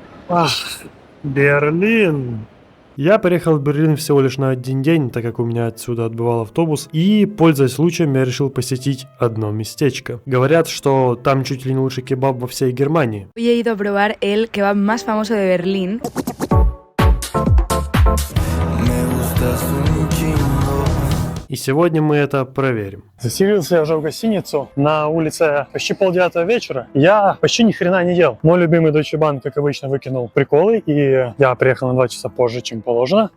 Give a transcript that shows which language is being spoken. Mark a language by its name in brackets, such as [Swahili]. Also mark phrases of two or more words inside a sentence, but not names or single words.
[Russian] Ах, Берлин. Я приехал в Берлин всего лишь на один день, так как у меня отсюда отбывал автобус, и, пользуясь случаем, я решил посетить одно местечко. Говорят, что там чуть ли не лучший кебаб во всей Германии. [Spanish] Hoy he ido a probar el kebab más famoso de Berlín. [Russian] И сегодня мы это проверим. Заселился я уже в гостиницу. На улице почти 8:30 вечера. Я почти ни хрена не ел. Мой любимый Deutsche Bank, как обычно, выкинул приколы, и я приехал на 2 часа позже, чем положено.